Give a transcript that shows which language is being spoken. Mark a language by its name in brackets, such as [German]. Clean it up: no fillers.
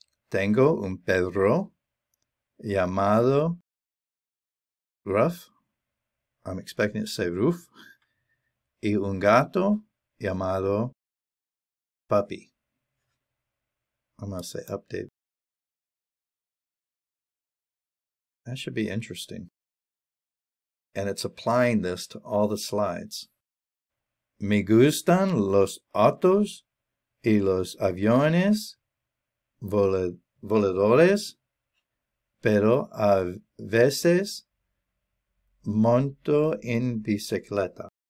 [Spanish] Tengo un perro llamado Ruff. [English] I'm expecting it to say Roof. [Spanish] Y un gato llamado Puppy. [English] I'm going to say update. That should be interesting. And it's applying this to all the slides. [Spanish] Me gustan los autos y los aviones voladores, pero a veces monto en bicicleta.